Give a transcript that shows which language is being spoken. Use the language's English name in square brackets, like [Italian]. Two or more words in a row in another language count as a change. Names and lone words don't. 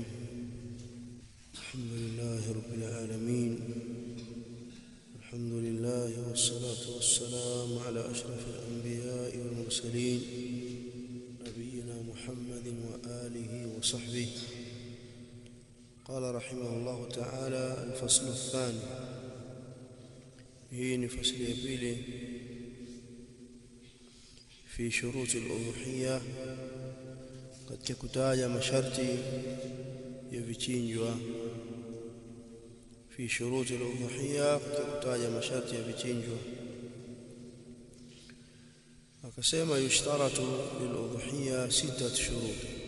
[Arabic] الحمد لله رب العالمين، الحمد لله والصلاة والسلام على أشرف الأنبياء والمرسلين نبينا محمد وآله وصحبه. قال رحمه الله تعالى: الفصل الثاني. هي فصل يبيلي في شروط الأضحية، [Swahili] katika kutaja masharti ya vichinjwa. [Arabic] في شروط الأضحية, [Swahili] katika kutaja masharti ya vichinjwa akasema [Arabic] يشترط للأضحية ستة شروط.